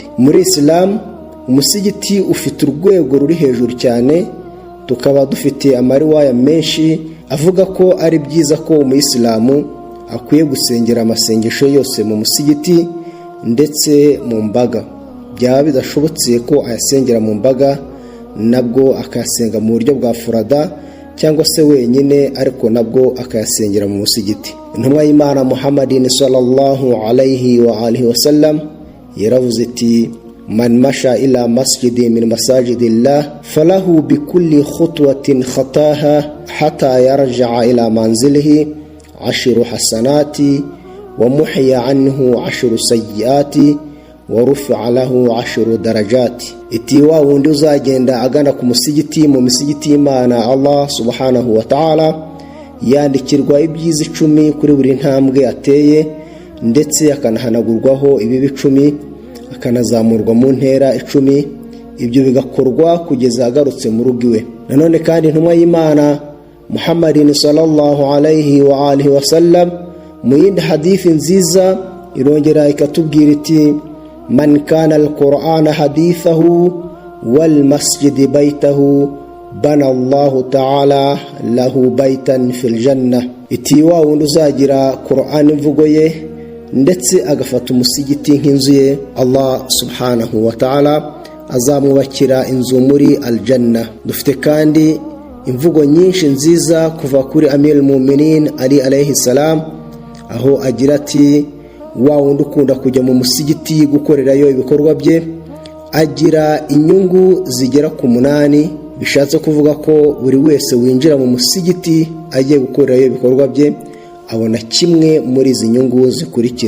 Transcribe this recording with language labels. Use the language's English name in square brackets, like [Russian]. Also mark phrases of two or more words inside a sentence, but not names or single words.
[Kinyarwanda] Muri Islam umusigiti ufite urwego ruri hejuru cyane, tukaba dufite amariwaya menshi avuga ko ari byiza ko umuyisilamu akwiye gusengera amasengesho yose mu musigiti ndetse mu mbaga. Byaba bidashobotse ko ayasengera mu mbaga, nabwo akayasenga mu buryo bwa furada cyangwa se wenyine, ariko nabwo akayasengera mu musigiti. Intumwa y'Imana [Arabic] Muhammadin صلى الله عليه وعلى آله وسلم [Kinyarwanda] yaravuze iti: [Arabic] من مشى إلى مسجد من مساجد الله فله بكل خطوة خطاها حتى يرجع إلى منزله 10 حسنات ومحي عنه 10 سيئات ورفع له 10 درجات. [Kinyarwanda] Iti wa wundi uzagenda agana ku musigiti mu misigiti y'Imana [Arabic] الله سبحانه وتعالى, [Kinyarwanda] yandikirwa ibyiza 10 kuri buri ntambwe ateye, ndetse akanahanagurwaho ibibi 10, akanazamurwa mu ntera 10. Ibyo bigakorwa kugeza agarutse mu rugo iwe. Nanone kandi intumwa y'Imana Muhammadin [Arabic] صلى الله عليه وعلى آله وسلم [Kinyarwanda] mu yindi hadithi nziza irongera ikatubwira iti: [Arabic] من كان القرآن حديثه والمسجد بيته بنى الله تعالى له بيتا في الجنة. [Kinyarwanda] Iti wa wundi uzagira Qur'an imvugo ye ndetse agafata umusigiti nk'inzu ye, [Arabic] الله سبحانه وتعالى [Kinyarwanda] azamubakira inzu muri aljanna. Dufite kandi imvugo nyinshi nziza kuva kuri Amir al-Mu'minin Ali [Arabic] عليه السلام, [Kinyarwanda] aho agira ati: wa wundi ukunda kujya mu musigiti gukorerayo ibikorwa bye agira inyungu zigera ku 8. Bishatse kuvuga ko buri wese winjira mu musigiti agiye gukorerayo ibikorwa bye abona kimwe muri izi nyungu zikurikira.